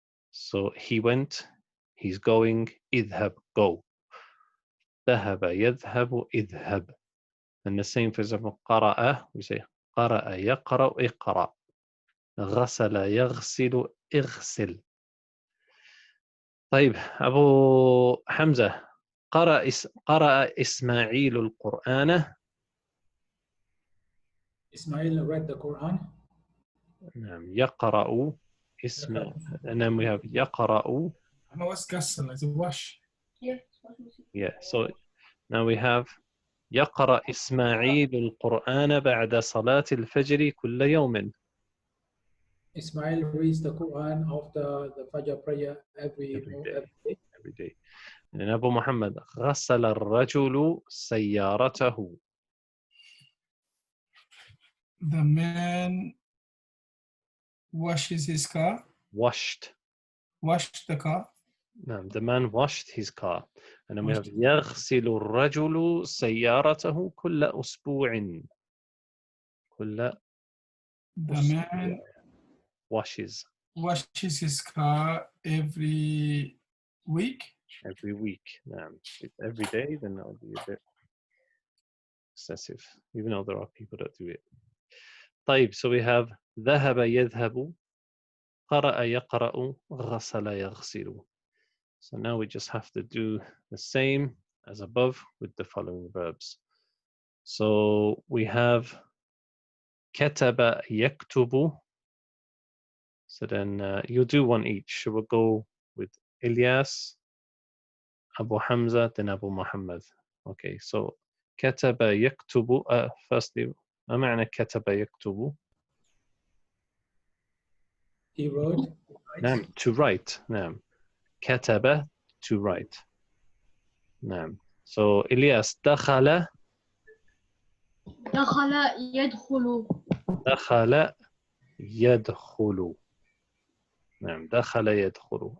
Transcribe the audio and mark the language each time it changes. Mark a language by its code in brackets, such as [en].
[en] So he went, he's going, [ar] اذهب, [en] go. [ar] ذهب يذهب اذهب. [en] And the same for example قرأ, we say [ar] قرأ يقرأ اقرأ. غسل يغسل اغسل. طيب أبو حمزة قرأ إسماعيل القرآن. [en] Ismail read the Quran. [ar] نعم يقرأ [en] and then we have يقرأ. [ar] أنا [en] was قصر like wash. Yeah, so now we have [ar] يقرأ إسماعيل القرآن بعد صلاة الفجر كل يوم. [en] Ismail reads the Quran after the Fajr prayer every day. Every day. And [ar] أبو محمد غسل الرجل سيارته. [en] The man washes his car. Washed. Washed the car. [ar] نعم, [en] the man washed his car. And then we have [ar] يغسل الرجل سيارته كل أسبوع. كل [en] The man washes his car every week. Every week. [ar] نعم. [en] If every day, then that would be a bit excessive, even though there are people that do it. [ar] طيب, [en] so we have [ar] ذهب يذهب, قرأ يقرأ, غسل يغسل. [en] So now we just have to do the same as above with the following verbs. So we have [ar] كتب يكتب. [en] So then you do one each. So we'll go with Ilyas, Abu Hamza, then Abu Muhammad. Okay, so [ar] كتب يكتب. [en] Firstly, [ar] ما معنى كتب يكتب? [en] He wrote. [ar] نعم, [en] to write. [ar] نعم. [en] كتب, to write. [ar] نعم. [en] So Ilyas, دخل. [ar] دخل يدخل. دخل يدخل. نعم, دخل يدخل.